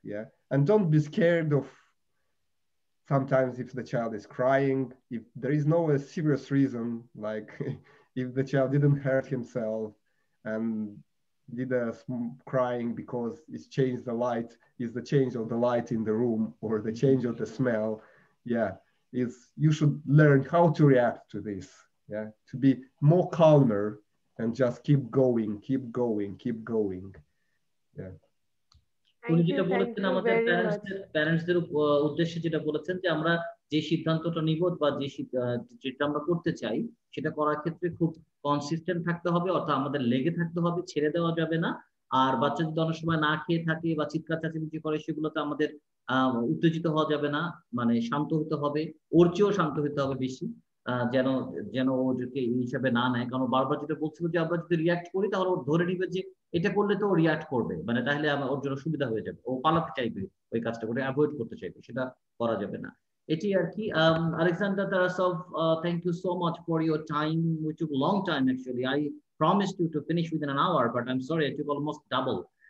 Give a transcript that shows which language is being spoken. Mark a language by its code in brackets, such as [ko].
[en] Yeah, and don't be scared of sometimes if the child is crying, if there is no serious reason, like if the child didn't hurt himself and did a crying because it's changed the light, is the change of the light in the room or the change of the smell. Yeah, you should learn how to react to this. Yeah, to be more calmer and just keep going, keep going, keep going. Yeah. [bn] উনি যেটা বলেছেন আমাদের প্যারেন্টসদের উদ্দেশ্যে যেটা বলেছেন, যে আমরা যে সিদ্ধান্তটা নিব বা যেটা আমরা করতে চাই সেটা করার ক্ষেত্রে খুব কনসিস্টেন্ট থাকতে হবে, অর্থাৎ আমাদের লেগে থাকতে হবে, ছেড়ে দেওয়া যাবে না। আর বাচ্চা যদি অনেক সময় না খেয়ে থাকে বা চিৎকার চেঁচামেচি করে, সেগুলোতে আমাদের উত্তেজিত হওয়া যাবে না, মানে শান্ত হতে হবে, ওর চেয়েও শান্ত হতে হবে বেশি, যেন যেন ও যদি এই হিসাবে না নেয়। কারণ বারবার যেটা বলছিল যে আমরা যদি রিয়াক্ট করি তাহলে ও ধরে নিবে যে এটা করলে তো ও রিয়াক্ট করবে, মানে তাহলে ওর জন্য সুবিধা হয়ে যাবে, ও পালাতে চাইবে, ওই কাজটা করে অ্যাভয়েড করতে চাইবে, সেটা করা যাবে না। এটি আর কি। [en] Alexander Tarasov, thank you so much for your time. We took a long time actually. I promised you to finish within an hour, but I'm sorry, I took almost double.